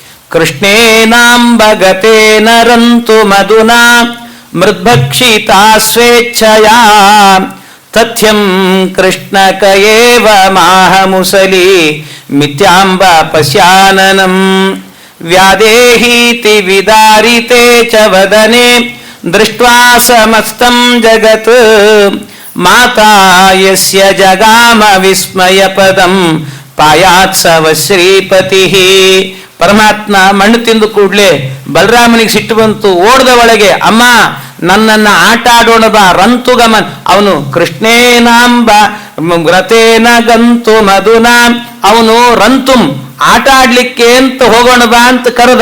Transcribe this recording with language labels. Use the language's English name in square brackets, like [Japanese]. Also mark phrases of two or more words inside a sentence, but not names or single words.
[Sanskrit] ಕೃಷ್ಣೇನಾಂಬಗತೇನ ರಂತು ಮಧುನಾ ಮೃದ್ಭಕ್ಷಿತಾ ಸ್ವೇಚ್ಛಯಾ ತಥ್ಯಂ ಕೃಷ್ಣಕಯೇವ ಮಾಹ ಮುಸಲಿ ಮಿಥ್ಯಾಂಬ ಪಶ್ಯಾನನಂ ವ್ಯಾದೇಹೀತಿ ವಿದಾರಿತೆ ಚ ವದನೆ ದೃಷ್ಟ್ವಾ ಸಮಸ್ತಂ ಜಗತ್ ಮಾತಾ ಯಸ್ಯ ಜಗಾಮ ವಿಸ್ಮಯ ಪದಂ ಪಾಯಾತ್ಸವ ಶ್ರೀಪತಿ. [Kannada] ಪರಮಾತ್ಮ ಮಣ್ಣು ತಿಂದು ಕೂಡಲೇ ಬಲರಾಮನಿಗೆ ಸಿಟ್ಟು ಬಂತು. ಓಡ್ದ ಒಳಗೆ, ಅಮ್ಮ ನನ್ನನ್ನ ಆಟ ಆಡೋಣ ಬಾ, [Sanskrit] ರಂತು ಗಮನ್. [Kannada] ಅವನು [Sanskrit] ಕೃಷ್ಣೇನಾಂಬ ವ್ರತೇನ ಗಂತು ಮಧುನಾ, [Kannada] ಅವನು ರಂತುಂ ಆಟ ಆಡ್ಲಿಕ್ಕೆ ಅಂತ ಹೋಗೋಣ ಬಾ ಅಂತ ಕರೆದ.